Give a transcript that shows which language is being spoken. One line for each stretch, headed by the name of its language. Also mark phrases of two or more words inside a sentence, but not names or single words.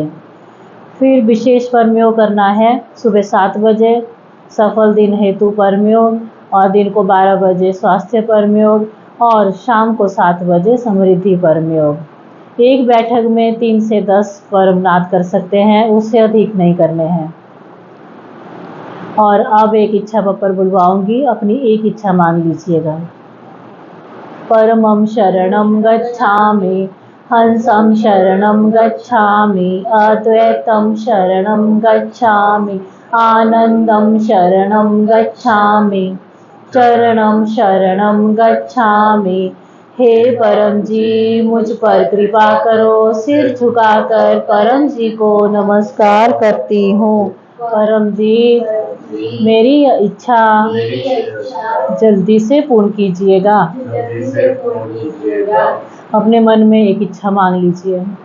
Hindi: फिर विशेष परमयोग करना है सुबह 7 बजे सफल दिन हेतु परमयोग, और दिन को 12 बजे स्वास्थ्य परमयोग, और शाम को 7 बजे समृद्धि परमयोग। एक बैठक में 3 से 10 परमनाद कर सकते हैं, उससे अधिक नहीं करने हैं। और अब एक इच्छा पर बुलवाऊंगी, अपनी एक इच्छा मांग लीजिएगा।
Sanskrit: परमं शरणं गच्छामि, हंसं शरणं गच्छामि, अद्वैतं शरणं गच्छामि, आनंदं शरणं गच्छामि, चरणं शरणं गच्छामि।
Hindi: हे परम जी मुझ पर कृपा करो। सिर झुकाकर परम जी को नमस्कार करती हूँ। परम जी, मेरी यह इच्छा जल्दी से पूर्ण कीजिएगा। अपने मन में एक इच्छा मांग लीजिए।